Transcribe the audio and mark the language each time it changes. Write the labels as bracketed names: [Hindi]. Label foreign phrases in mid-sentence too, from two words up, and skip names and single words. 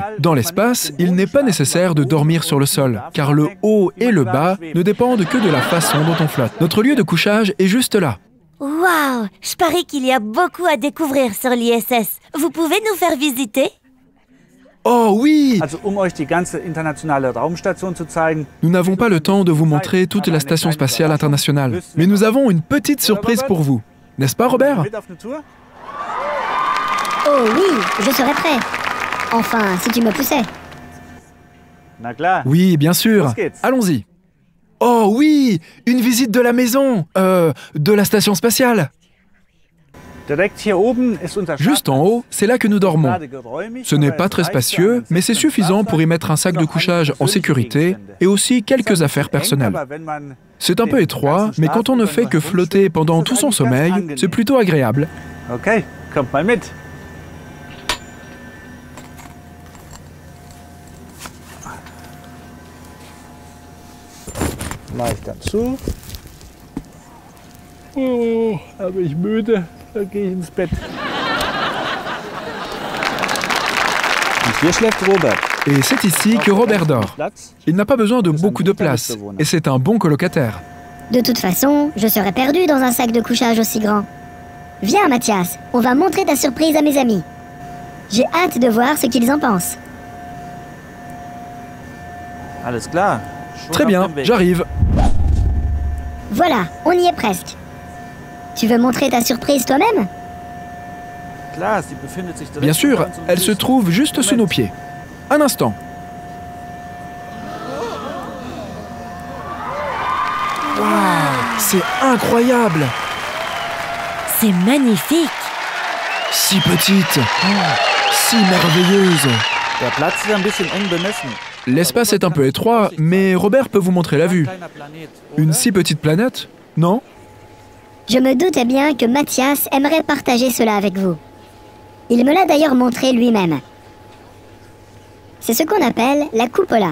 [French] Dans l'espace, il n'est pas nécessaire de dormir sur le sol, car le haut et le bas ne dépendent que de la façon dont on flotte. Notre lieu de couchage est juste là. Waouh! Je parie qu'il y a beaucoup à découvrir sur l'ISS. Vous pouvez nous faire visiter? Oh oui! [German] Also euch die ganze internationale Raumstation zu zeigen. [French] Nous n'avons pas le temps de vous montrer toute la station spatiale internationale, mais nous avons une petite surprise pour vous. N'est-ce pas, Robert? [German] Mit auf eine Tour? [French] Oh oui, je serai prêt. Enfin, si tu me poussais. [German] Na klar. [French] Oui, bien sûr. [German] Los geht's. [French] Allons-y. Oh oui! Une visite de la maison! De la station spatiale. [German] Direkt hier oben ist unser [French] Juste en haut, c'est là que nous dormons. [German] Schlafzimmer. Geräumig, [French] Ce n'est [German] aber [French] pas [German] es [French] très [German] reicht [French] spacieux, [German] für [French] mais c'est [German] einen [French] suffisant pour y mettre un sac de couchage en sécurité et aussi quelques affaires personnelles. C'est un peu étroit, mais quand on ne fait que flotter pendant tout son sommeil, c'est plutôt agréable. [German] Okay, kommt mal mit. Mach ich dann zu. Oh, aber ich müde. Dann gehe ich ins Bett. Und hier schläft Robert. [French] Et c'est ici que Robert dort. Il n'a pas besoin de beaucoup de place, et c'est un bon colocataire. De toute façon, je serais perdu dans un sac de couchage aussi grand. Viens, Mathias, on va montrer ta surprise à mes amis. J'ai hâte de voir ce qu'ils en pensent. [German] Alles klar. [French] Très bien, j'arrive. Voilà, on y est presque. Tu veux montrer ta surprise toi-même? Bien sûr, elle se trouve juste sous nos pieds. Un instant. C'est incroyable! C'est magnifique. Si petite, si merveilleuse. [German] Der Platz ist ein bisschen eng bemessen. [French] L'espace est un peu étroit, mais Robert peut vous montrer la vue. Une si petite planète, non? Je me doutais bien que Mathias aimerait partager cela avec vous. Il me l'a d'ailleurs montré lui-même. C'est ce qu'on appelle la cupola.